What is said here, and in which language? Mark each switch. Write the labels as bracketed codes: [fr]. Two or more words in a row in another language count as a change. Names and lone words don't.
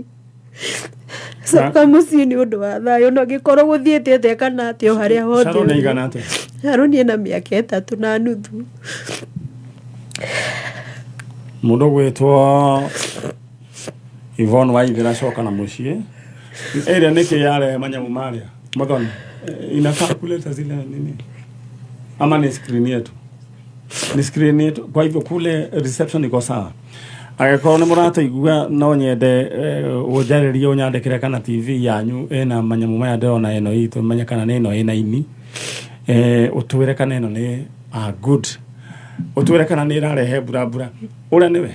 [ki] Coka mũciĩ nĩ ũndũ wa thayũ, na angĩkorwo gũthiĩte atĩa kana atĩa o harĩa hothe. Sharon aigana atĩa? Sharon ena mĩaka 3.5. Mũndũ gwĩtwo Ivoni Waithera coka na mũciĩ. Ĩrĩa nĩkĩ yare manyamu marĩa [sw] Muthoni ina calculator zile nini ama ni screen yetu, ni screen yetu. Kwa hivyo kule reception iko sawa. [ki] Agĩkorwo nĩ mũrataigua no nyende ũnjarĩrie ũnyandĩkĩre kana TV yanyu ĩna manyamu maya ndĩrona ĩno iitu menye kana nĩ ĩno ĩna ini, ũtwĩre kana ĩno nĩ good, ũtwĩre kana nĩ ĩrarehe mbura ũrĩa nĩwe